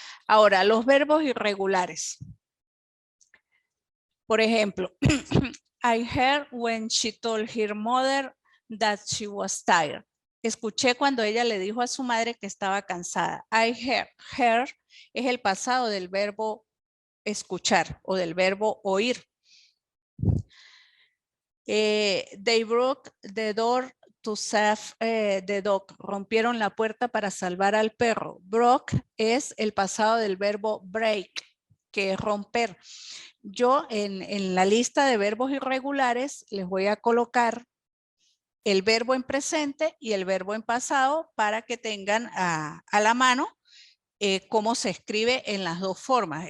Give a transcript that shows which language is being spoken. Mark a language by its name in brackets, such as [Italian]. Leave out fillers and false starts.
[Spanish] Ahora, los verbos irregulares. Por ejemplo, [English] I heard when she told her mother that she was tired. [Spanish] Escuché cuando ella le dijo a su madre que estaba cansada. [English] I heard. [Spanish] Heard es el pasado del verbo escuchar o del verbo oír. [English] They broke the door to save the dog. [Spanish] Rompieron la puerta para salvar al perro. Broke es el pasado del verbo break, que es romper. Yo en la lista de verbos irregulares les voy a colocar el verbo en presente y el verbo en pasado para que tengan a la mano cómo se escribe en las dos formas.